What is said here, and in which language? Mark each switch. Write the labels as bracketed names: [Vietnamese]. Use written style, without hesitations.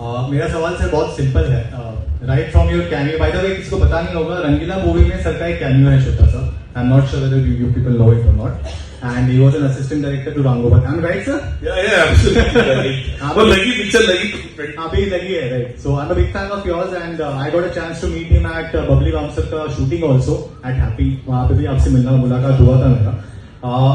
[Hindi] मेरा सवाल सर बहुत सिंपल है। [English] right from your cameo, by the way [Hindi] किसको पता नहीं होगा, रंगीला मूवी में सर का एक कैमियो है छोटा सा। [English] I am not sure whether you people know it और नॉट, and he was an assistant director to Rangopat. I'm right, sir? Yeah, absolutely. [Hindi] वो लगी पिक्चर लगी, अभी लगी है, right? [English] So I'm a big fan of yours, and I got a chance to meet him at Bubbly Bouncer का shooting also at Happy. [Hindi] वहाँ पे भी आपसे मिलना मुलाकात हुआ था मेरा।